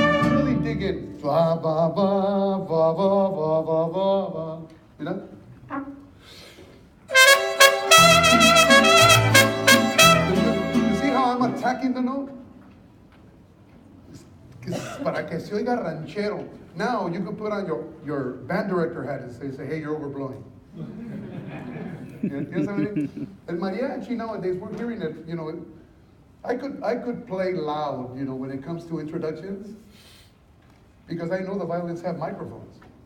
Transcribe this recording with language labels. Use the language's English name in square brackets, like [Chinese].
[English] Really dig in. Va, va, va, va, va, va, va, va, va. You know? You see how I'm attacking the note? [Spanish] Es para que se oiga ranchero. [English] Now you can put on your band director hat and say, hey, you're overblowing. You know what I mean? And mariachi nowadays, we're hearing it, you know, I could play loud, you know, when it comes to introductions, because I know the violins have microphones.